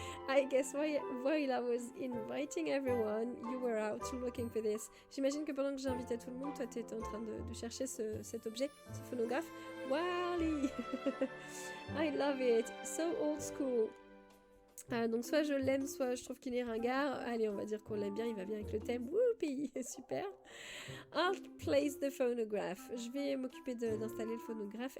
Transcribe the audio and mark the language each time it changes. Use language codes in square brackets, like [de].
[en] I guess while I was inviting everyone, you were out looking for this. [fr] J'imagine que pendant que j'invitais tout le monde, toi, tu étais en train de chercher cet objet, ce phonographe. Wally! [en] I love it. So old school. [fr] Donc soit je l'aime, soit je trouve qu'il est ringard. Allez, on va dire qu'on l'aime bien, il va bien avec le thème. Whoopie, super. [en] I'll place the phonograph. [fr] Je vais m'occuper d'installer le phonographe.